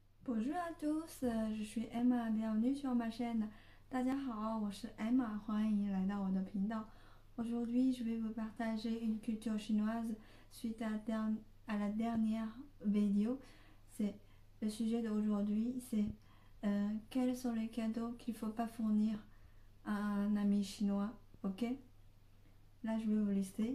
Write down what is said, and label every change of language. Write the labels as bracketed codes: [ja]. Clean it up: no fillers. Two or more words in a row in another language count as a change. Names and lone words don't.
[fr] Bonjour à tous, je suis Emma, bienvenue sur ma chaîne. [zh] 大家好，我是 Emma，欢迎来到我的频道。 [fr] Aujourd'hui, je vais vous partager une culture chinoise suite à la dernière vidéo. C'est le sujet d'aujourd'hui, c'est quels sont les cadeaux qu'il ne faut pas fournir à un ami chinois, ok? Là, je vais vous lister.